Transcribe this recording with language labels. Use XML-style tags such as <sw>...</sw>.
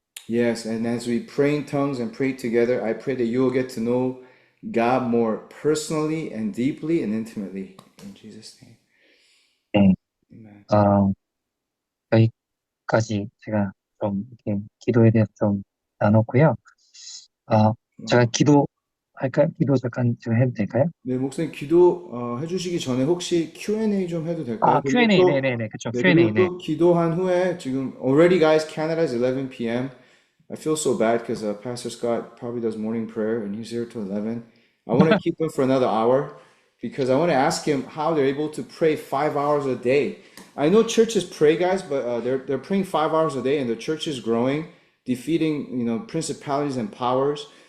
<en>Yes, and as we pray in tongues and pray together, I pray that you will get to know God more personally and deeply and intimately. In Jesus' name.</en> <ko>네.</ko> <en>Amen.</en> <ko>여기까지 제가 좀 이렇게 기도에 대해서 좀 나눴고요. 제가 기도할까요? 기도 잠깐 제가 해도 될까요? 네, 목사님 기도 해주시기 전에 혹시 Q&A 좀 해도 될까요?</ko> <en>Q&A,</en> <ko>그리고 또, 네네네, 그쵸. 네,</ko> <en>Q&A,</en> <ko>그리고 네. 또 기도한 후에 지금</ko> <en>already guys, Canada is 11 p.m. I feel so bad because Pastor Scott probably does morning prayer and he's here till 11. I want to keep him for another hour because I want to ask him how they're able to pray 5 hours a day. I know churches pray, guys, but they're praying 5 hours a day and the church is growing, defeating, principalities and powers.</en>